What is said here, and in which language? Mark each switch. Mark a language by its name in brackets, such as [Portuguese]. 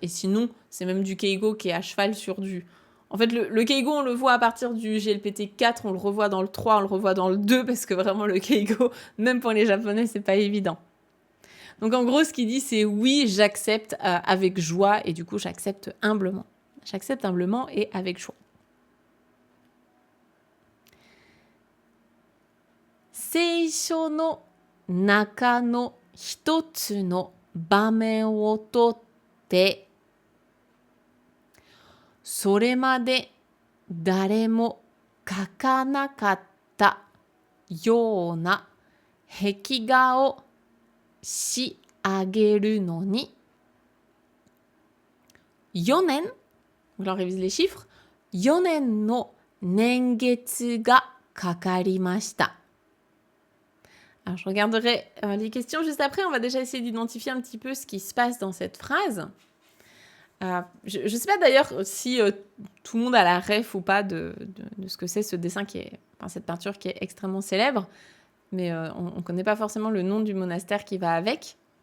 [French] Et sinon, c'est même du keigo qui est à cheval sur du... En fait, le keigo, on le voit à partir du GLPT4, on le revoit dans le 3, on le revoit dans le 2, parce que vraiment, le keigo, même pour les Japonais, c'est pas évident. Donc, en gros, ce qu'il dit, c'est oui, j'accepte avec joie, et du coup, j'accepte humblement. J'accepte humblement et avec joie. [Japanese] Seisho no naka no hitotsu no bamen wo totte, それまで誰も描かなかったような壁画を仕上げるのに、 4年、 [French] on révise les chiffres, [Japanese] 4年の年月がかかりました。 [French] Alors, je regarderai les questions juste après. On va déjà essayer d'identifier un petit peu ce qui se passe dans cette phrase. Je ne sais pas d'ailleurs si tout le monde a la ref ou pas de ce que c'est ce dessin cette peinture qui est extrêmement célèbre, mais on ne connaît pas forcément le nom du monastère qui va avec.